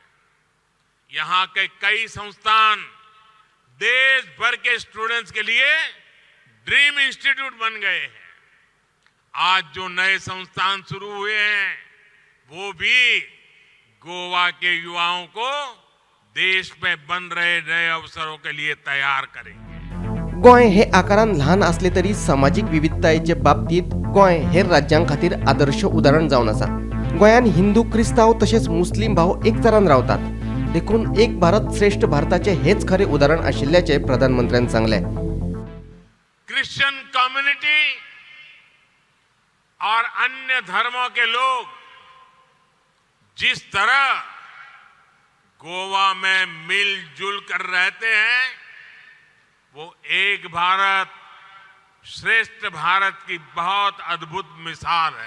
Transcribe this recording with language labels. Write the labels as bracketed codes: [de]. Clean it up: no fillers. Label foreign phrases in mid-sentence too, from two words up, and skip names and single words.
[hi] यहां के कई संस्थान देश भर के स्टूडेंट्स के लिए [en] dream institute [hi] बन गए हैं। आज जो नए संस्थान शुरू हुए हैं, वो भी गोवा के युवाओं को देश में बन रहे नए अवसरों के लिए तैयार करेंगे। [kok] गोंय हे आकारान ल्हान असले तरी सामाजिक विविधतायेचे बाबतीत गोंय हेर राज्यां खातीर आदर्श उदाहरण जावन आसा। गोंयान हिंदू क्रिस्ताव तशेंच मुस्लीम भाव एक तरान रावतात। देखून एक भारत श्रेष्ठ भारताचे हेच खरे उदाहरण आशिल्ल्याचे प्रधानमंत्र्यांनी सांगले। [en] Christian community [hi] और अन्य धर्मों के लोग जिस तरह गोवा में मिलजुल कर रहते हैं, वो एक भारत श्रेष्ठ भारत की बहुत अद्भुत मिसाल है।